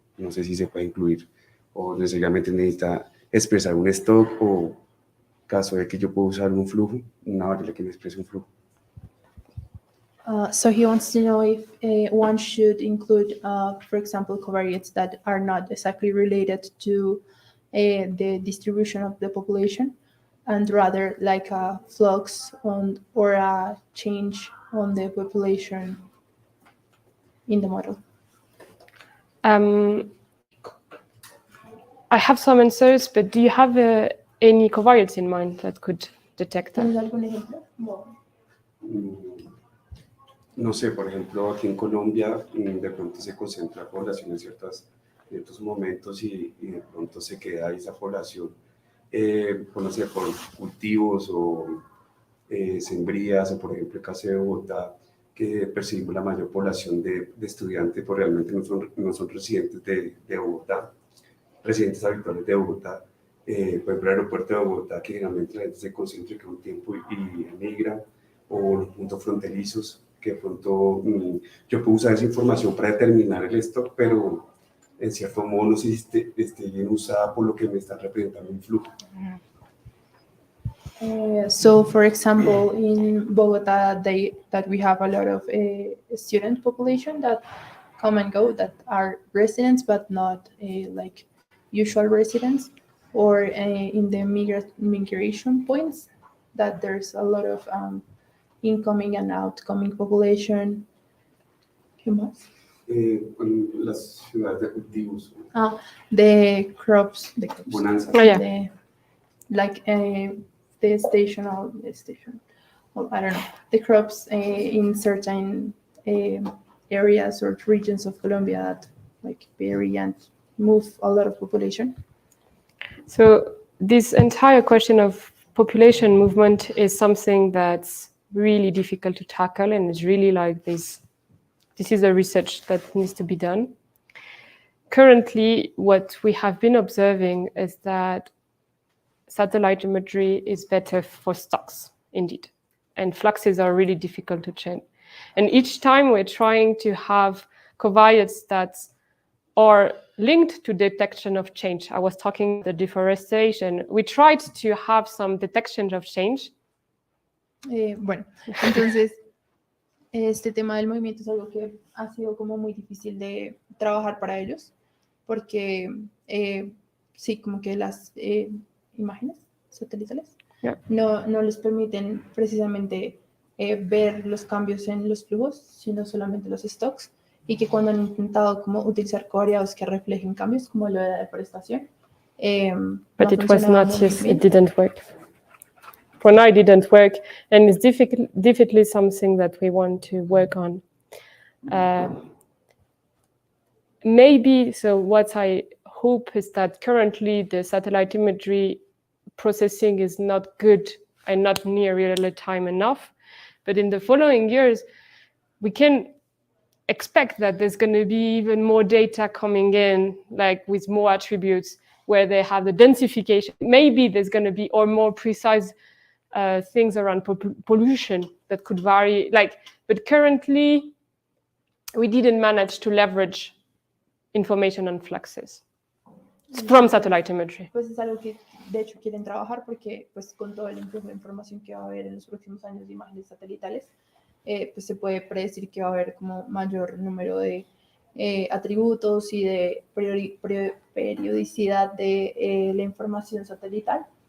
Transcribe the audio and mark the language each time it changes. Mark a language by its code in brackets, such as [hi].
[es] No sé si se puede incluir o necesariamente necesita expresar un stock o caso de que yo puedo usar un flujo, una variable que me exprese un flujo. [en] So he wants to know if one should include, for example, covariates that are not exactly related to the distribution of the population, and rather like a flux or a change on the population in the model. I have some answers, but do you have any covariates in mind that could detect that? [es] ¿Tienes algún ejemplo? No sé, por ejemplo, aquí en Colombia de pronto se concentra población en ciertos momentos y de pronto se queda esa población, por, no sé, por cultivos o sembrías, o por ejemplo el caso de Bogotá, que percibimos la mayor población de estudiantes, pues realmente no son residentes de Bogotá, residentes habituales de Bogotá. Por ejemplo, el aeropuerto de Bogotá, que generalmente la gente se concentra un tiempo y emigra, o los puntos fronterizos, que de pronto yo puedo usar esa información para determinar el stock, pero en cierto modo no sé si esté bien usada por lo que me está representando un flujo. [en] So, for example, in Bogota, that we have a lot of student population that come and go, that are residents but not like usual residents, or in the migration points, that there's a lot of incoming and outgoing population. [es] ¿Qué más? Las ciudades de cultivos. [en] The crops. [es] Bonanza. [en] Oh, yeah. Like the station, well, I don't know, the crops in certain areas or regions of Colombia that like vary and move a lot of population. So this entire question of population movement is something that's really difficult to tackle, and it's really like this is a research that needs to be done. Currently, what we have been observing is that satellite imagery is better for stocks, indeed. And fluxes are really difficult to change. And each time we're trying to have covariates that are linked to detection of change. I was talking about the deforestation. We tried to have some detection of change. [es] Bueno, entonces, este tema del movimiento es algo que ha sido como muy difícil de trabajar para ellos, porque sí, como que las imágenes satelitales no les permiten precisamente ver los cambios en los flujos, sino solamente los stocks, y que cuando han intentado como utilizar covariados que reflejen cambios, como lo de la deforestación, [en] but it was not, yes, it didn't work. For now, it didn't work, and it's definitely something that we want to work on. Maybe, so what I hope is that currently the satellite imagery processing is not good and not near real time enough, but in the following years, we can expect that there's going to be even more data coming in, like with more attributes where they have the densification. Maybe there's going to be or more precise things around pollution that could vary. But currently, we didn't manage to leverage information on fluxes from satellite imagery. [es] Pues es algo que de hecho quieren trabajar porque pues con todo el influjo de información que va a haber en los próximos años de imágenes satelitales, pues se puede predecir que va a haber como mayor número de atributos y de periodicidad de la información satelital.